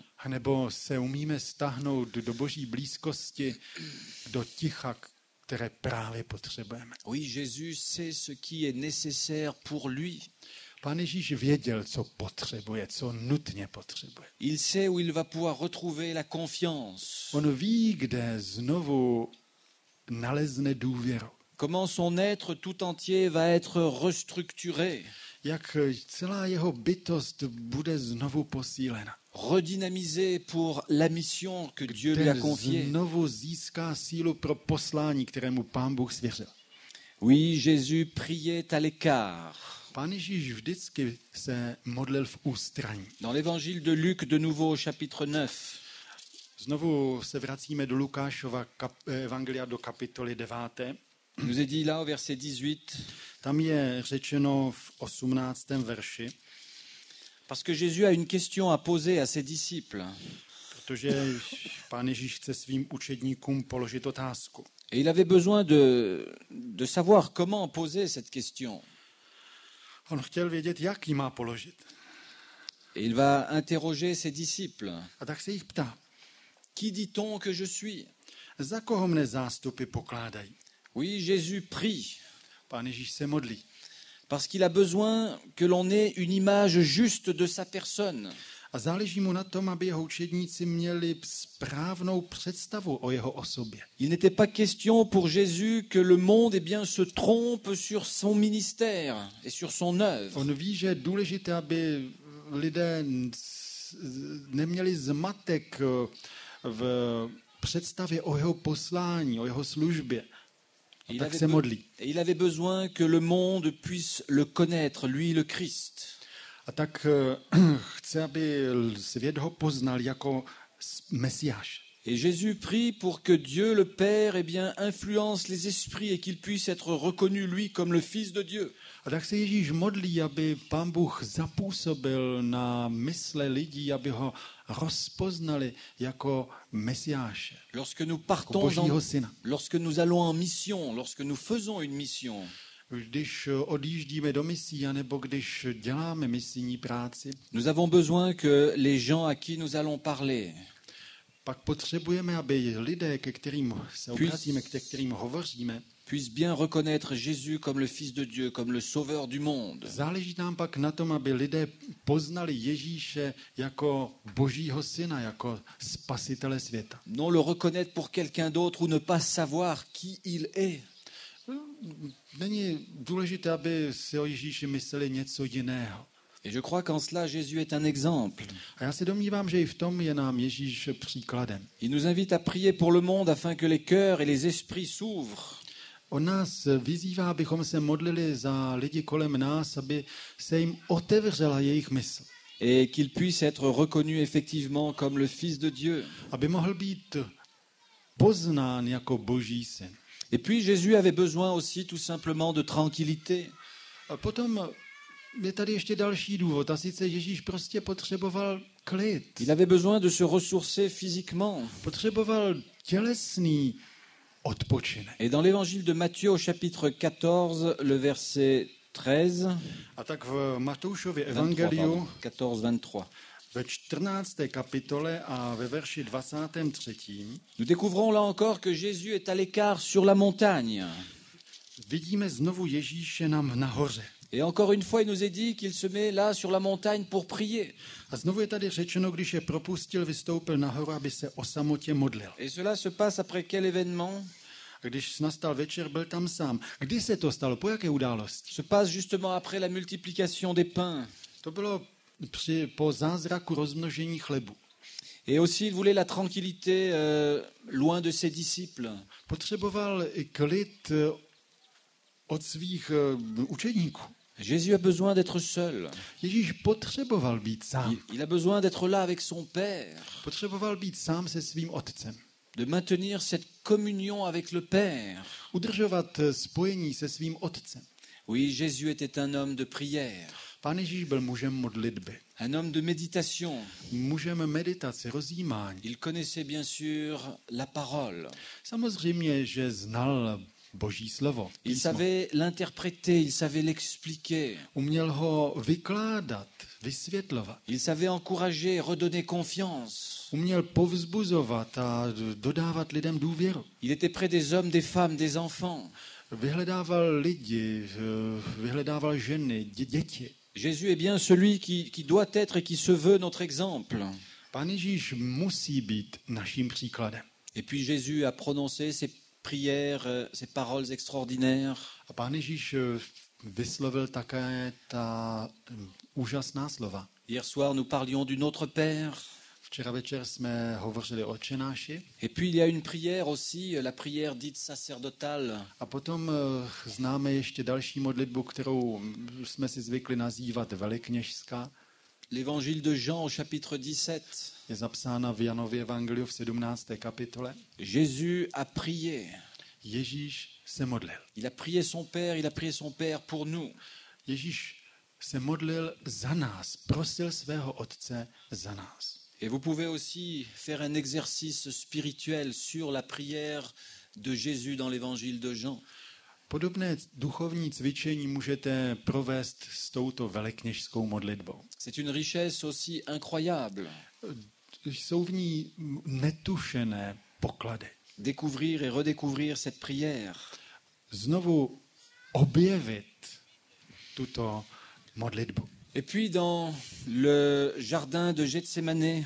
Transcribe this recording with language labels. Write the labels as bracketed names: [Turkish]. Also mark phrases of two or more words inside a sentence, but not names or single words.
[Czech] A nebo se umíme stáhnout do Boží blízkosti, do ticha, které právě potřebujeme. [French] Oui, Jésus sait ce qui est nécessaire pour lui. [Czech] Pán Ježíš věděl, co potřebuje, co nutně potřebuje. [French] Il sait où il va pouvoir retrouver la confiance, [Czech] On ví, kde znovu nalezne důvěru. [French] comment son être tout entier va être restructuré, [Czech] Jak celá jeho bytost bude znovu posílena. [French] redynamisé pour la mission que Dieu lui a [Czech] Ten [French] confiée. [Czech] znovu získá sílu pro poslání, kterému Pán Bůh svěřil. [French] Oui, Jésus priait à l'écart. [Czech] Pán Ježíš vždycky se modlil v ústraní. [French] Dans l'évangile de Luc, de nouveau au chapitre 9, [Czech] Znovu se vracíme do Lukášova evangelia do kapitoly 9. [French] il nous est dit là au verset 18, [Czech] Tam je řečeno v 18. verši, [French] parce que Jésus a une question à poser à ses disciples. [Czech] protože Pán Ježíš chce svým učedníkům položit otázku. [French] Et il avait besoin de savoir comment poser cette question. [Czech] On chtěl vědět, jak ji má položit. [French] Et il va interroger ses disciples. [Czech] A tak se jich ptá, [French] Qui dit-on que je suis? [Czech] za koho mne zástupy pokládají? [French] Oui, Jésus prie, [Czech] Pán Ježíš se modlí, [French] parce qu'il a besoin que l'on ait une image juste de sa personne. [Czech] a záleží mu na tom, aby jeho učedníci měli správnou představu o jeho osobě. [French] Il n'était pas question pour Jésus que le monde eh bien, se trompe sur son ministère et sur son œuvre. [Czech] On ví, že je důležité, aby lidé neměli zmatek v představě o jeho poslání, o jeho službě. A tak se modlí. [French] Il avait besoin que le monde puisse le connaître, lui le Christ. [Czech] A tak chce, aby svět ho poznal jako Mesiáš. [French] Et Jésus prie pour que Dieu le Père eh bien, influence les esprits et qu'il puisse être reconnu, lui, comme le Fils de Dieu. [Czech] A tak se Ježíš modlí, aby Pán Bůh zapůsobil na mysle lidí, aby ho rozpoznali jako Mesiáše, [French] Lorsque nous [Czech] jako [French] partons, [Czech] Božího syna. [French] lorsque nous allons en mission, lorsque nous faisons une mission, [Czech] Když odjíždíme do misí, anebo když děláme misijní práci, [French] nous avons besoin que les gens à qui nous allons parler [Czech] pak potřebujeme, aby lidé, ke kterým se obracíme, ke kterým hovoříme, [French] puissent bien reconnaître Jésus comme le Fils de Dieu, comme le Sauveur du monde. [Czech] záleží nám pak na tom, aby lidé poznali Ježíše jako Božího syna, jako spasitele světa. [French] Non le reconnaître pour quelqu'un d'autre ou ne pas savoir qui il est. [Czech] Není důležité, aby si o Ježíši mysleli něco jiného. [French] Et je crois qu'en cela, Jésus est un exemple. [Czech] A já se domnívám, že i v tom je nám Ježíš příkladem. [French] Il nous invite à prier pour le monde afin que les cœurs et les esprits s'ouvrent. [Czech] On nás vyzývá, abychom se modlili za lidi kolem nás, aby se jim otevřela jejich mysl. [French] Et qu'il puisse être reconnu effectivement comme le Fils de Dieu. [Czech] Aby mohl být poznán jako Boží syn. [French] Et puis Jésus avait besoin aussi tout simplement de tranquillité. [Czech] A potom je tady ještě další důvod, a sice Ježíš prostě potřeboval klid. [French] Il avait besoin de se ressourcer physiquement. [Czech] Potřeboval tělesný odpočinek. [French] Et dans l'évangile de Matthieu au chapitre 14, le verset 13, [Czech] A tak v Matoušově 23, evangeliu 14, 23, ve 14. kapitole a ve verši 23. [French] nous découvrons là encore que Jésus est à l'écart sur la montagne. [Czech] vidíme znovu Ježíše nahoře. [French] Et encore une fois, il nous est dit qu'il se met là sur la montagne pour prier. [Czech] A znovu je tady řečeno, když je propustil, vystoupil nahoru, aby se o samotě modlil. [French] Et cela se passe après quel événement? [Czech] A když nastal večer, byl tam sám. Kdy se to stalo? Po jaké události? [French] Se passe justement après la multiplication des pains. [Czech] To bylo po zázraku rozmnožení chlebu. [French] Et aussi, il voulait la tranquillité loin de ses disciples. [Czech] Potřeboval i klid od svých učeníků. [French] Jésus a besoin d'être seul. [Czech] Ježíš potřeboval být sám. [French] Il a besoin d'être là avec son Père, [Czech] Potřeboval být sám se svým otcem. [French] de maintenir cette communion avec le Père. [Czech] Udržovat spojení se svým otcem. [French] Oui, Jésus était un homme de prière, [Czech] Pán Ježíš byl mužem modlitby. [French] un homme de méditation. [Czech] Mužem meditace, rozjímání. [French] Il connaissait bien sûr la parole. [Czech] Samozřejmě, že znal Boží slovo. [French] Il [Czech] Písmo. [French] savait l'interpréter, il savait l'expliquer. [Czech] Uměl ho vykládat, vysvětlovat. [French] Il savait encourager, redonner confiance. [Czech] Uměl povzbuzovat a dodávat lidem důvěru. [French] Il était près des hommes, des femmes, des enfants. [Czech] Vyhledával lidi, vyhledával ženy, děti. [French] Jésus est bien celui qui doit être et qui se veut notre exemple. [Czech] Pán Ježíš musí být naším příkladem. [French] Et puis Jésus a prononcé ces prières, ces paroles extraordinaires. [Czech] A Pán Ježíš vyslovil také ta úžasná slova. [French] Hier soir, nous parlions du Notre Père. [Czech] Včera večer jsme hovořili o Otčenáši. [French] Et puis il y a une prière aussi, la prière dite sacerdotale. [Czech] A potom známe ještě další modlitbu, kterou jsme si zvykli nazývat velikněžská. [French] L'évangile de Jean au chapitre 17. [Czech] Je zapsána v Janově evangeliu v 17. kapitole. [French] Jésus a prié. [Czech] Ježíš se modlil. [French] Il a prié son Père, il a prié son Père pour nous. [Czech] Ježíš se modlil za nás, prosil svého Otce za nás. [French] Et vous pouvez aussi faire un exercice spirituel sur la prière de Jésus dans l'évangile de Jean. [Czech] Podobné duchovní cvičení můžete provést s touto velikněžskou modlitbou. [French] C'est une richesse aussi incroyable. [Czech] Jsou v ní netušené poklady. [French] Découvrir et redécouvrir cette prière. [Czech] Znovu objevit tuto modlitbu. [French] Et puis dans le jardin de Gethsémané,